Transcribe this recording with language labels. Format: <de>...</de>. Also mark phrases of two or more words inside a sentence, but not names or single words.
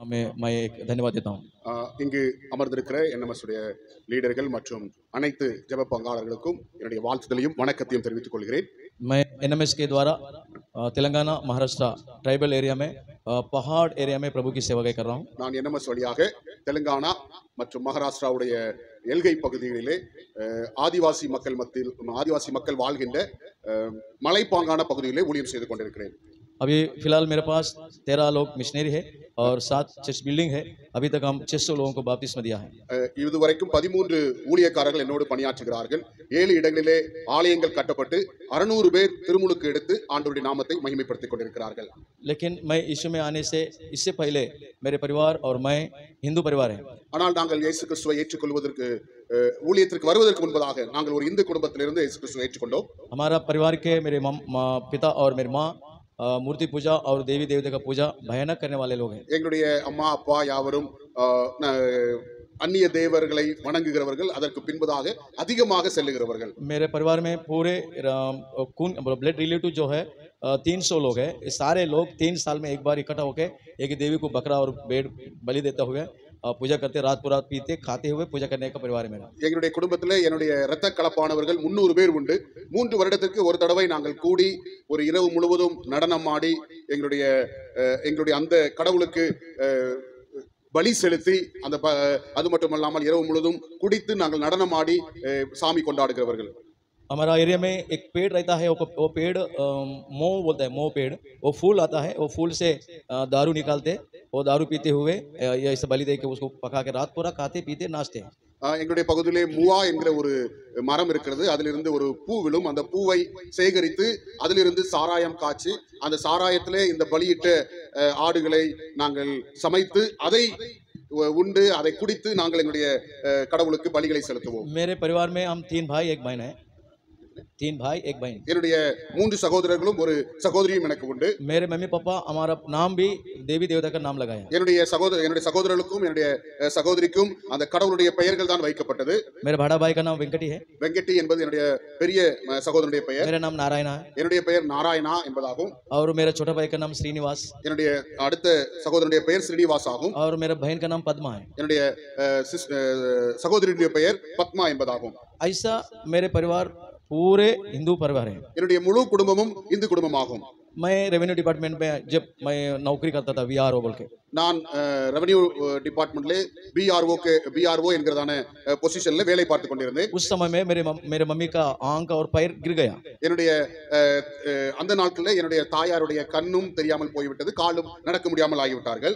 <hi>मैं एक धन्यवाद देता हूँ।</hi> <ta>இங்கு அமர்ந்திருக்கிற NMS உடைய லீடர்கள் மற்றும் அனைத்து ஜெப பங்காளர்களுக்கும் என்னுடைய வாழ்த்துதலையும் வணக்கத்தையும் தெரிவித்துக் கொள்கிறேன்.</ta> <hi>मैं NMS के द्वारा तेलंगाना महाराष्ट्र</hi> <en>tribal area</en> <hi>में पहाड़ एरिया में प्रभु की सेवा कर रहा हूँ.</hi> <ta>நான் NMS வழியாக தெலுங்கானா மற்றும் மகாராஷ்டிராவுடைய எல்கை பகுதிகளிலே ஆதிவாசி மக்கள் வாழ்கின்ற மலைப்பாங்கான பகுதிகளிலே ஊழியம் செய்து கொண்டிருக்கிறேன்.</ta> <hi>अभी फिलहाल मेरे पास 13 लोग मिशनरी है और 7</hi> <en>church building</en> <hi>है. अभी तक हम 600 लोगों को बपतिस्मा दिया है.</hi> <ta>இதுவரைக்கும் 13 ஊழியக்காரர்கள் என்னோடு பணியாற்றுகிறார்கள். 7 இடங்களிலே ஆலயங்கள் கட்டப்பட்டு 600 பேர் திருமுழுக்கு எடுத்து ஆண்டவருடைய நாமத்தை மகிமைப்படுத்திக் கொண்டிருக்கிறார்கள்.</ta> <hi>लेकिन मैं यीशु में आने से इससे पहले मेरे परिवार और मैं हिंदू परिवार है.</hi> <ta>ஆனால் நாங்கள் இயேசு கிறிஸ்துவை ஏற்றுக்கொள்வதற்கு ஊழியத்திற்கு வருவதற்கு முன்பதாக நாங்கள் ஒரு இந்து குடும்பத்திலிருந்து இயேசு கிறிஸ்துவை ஏற்றுக்கொண்டோம்.</ta> <hi>हमारा परिवार के मेरे पिता और मेरी माँ मूर्ति पूजा और देवी देवता का पूजा भयानक करने वाले लोग हैं.</hi> <ta>எங்களுடைய अम्मा அப்பா யாவரும் அந்நிய தேவர்களை வணங்குகிறவர்கள், அதற்கு பின்பதாக அதிகமாக செல்லுகிறவர்கள்.</ta> <hi>मेरे परिवार में पूरे खून</hi> <en>blood relative</en> <hi>जो है 300 लोग हैं. सारे लोग 3 साल में एक बार इकट्ठा होकर एक देवी को बकरा और भेड़ बलि देते हुए पूजा करते, रात पुरात पीते खाते हुए पूजा करने का परिवार है मेरा.</hi> <ta>எங்களுடைய குடும்பத்தில் என்னுடைய இரத்த கலப்பானவர்கள் 300 பேர் உண்டு. 3 வருடத்திற்கு ஒரு தடவை நாங்கள் கூடி ஒரு இரவு முழுவதும் நடனம் ஆடி எங்களுடைய அந்த கடவுளுக்கு பலி செலுத்தி அது மட்டுமல்லாமல் இரவு முழுவதும் குடித்து நாங்கள் நடனம் ஆடி சாமி கொண்டாடுகிறவர்கள்.</ta> <hi>हमारा एरिया में एक पेड़ रहता है, वो पेड़ मोह बोलता है, मोह पेड़. वो फूल आता है, वो फूल से दारू निकालते, वो दारू पीते हुए या इसे बलि दे के उसको पका के रात पूरा खाते पीते नाचते हैं.</hi> <ta>எங்களுடைய பகுதியிலே மூவா என்கிற ஒரு மரம் இருக்கிறது. அதிலிருந்து ஒரு பூ விழும். அந்த பூவை சேகரித்து அதிலிருந்து சாராயம் காய்ச்சி அந்த சாராயத்திலே இந்த பலியிட்ட ஆடுகளை நாங்கள் சமைத்து அதை உண்டு அதை குடித்து நாங்கள் எங்களுடைய கடவுளுக்கு பலிகளை செலுத்துவோம்.</ta> <hi>मेरे परिवार में हम 3 भाई 1 बहन है. 3 भाई 1 बहन.</hi> <ta>என்னுடைய 3 சகோதரர்களும் ஒரு சகோதரியும் எனக்கு உண்டு.</ta> <hi>मेरे मम्मी पापा हमारा नाम भी देवी देवता का नाम लगाया.</hi> <ta>என்னுடைய சகோதரர்களுக்கும் என்னுடைய சகோதரிக்கும் அந்த கடவுளுடைய பெயர்கள் தான் வைக்கப்பட்டது.</ta> <hi>मेरे बड़ा भाई का नाम वेंकटी है.</hi> <ta>வெங்கட்டி என்பது என்னுடைய பெரிய சகோதரனுடைய பெயர்.</ta> <hi>मेरा नाम नारायण है.</hi> <ta>என்னுடைய பெயர் நாராயணா என்பதாகும்.</ta> <hi>और मेरा छोटा भाई का नाम श्रीनिवास.</hi> <ta>என்னுடைய அடுத்த சகோதரனுடைய பெயர் ஸ்ரீனிவாஸ் ஆகும்.</ta> <hi>और मेरा बहन का नाम पद्मा है.</hi> <ta>என்னுடைய சகோதரியுடைய பெயர் பத்மா என்பதாகும்.</ta> <hi>ऐसा मेरे परिवार पूरे हिंदू परिवार है.</hi> <ta>என்னுடைய முழு குடும்பமும் இந்து குடும்பமாகும்.</ta> <hi>मैं</hi> <en>revenue department</en> <hi>में जब मैं नौकरी करता था VRO बोल के,</hi> <ta>நான்</ta> <en>revenue departmentல</en> <ta>BRO என்கிறதான பொசிஷன்ல வேலை பார்த்து கொண்டிருந்தேன்.</ta> <hi>उस समय में मेरे मम्मी का आंख और पैर गिर गया.</hi> <ta>என்னுடைய அந்த நாட்களில் என்னுடைய தாயாருடைய கண்ணும் தெரியாமல் போய்விட்டது, காலும் நடக்க முடியாமல் ஆகிவிட்டார்கள்.</ta>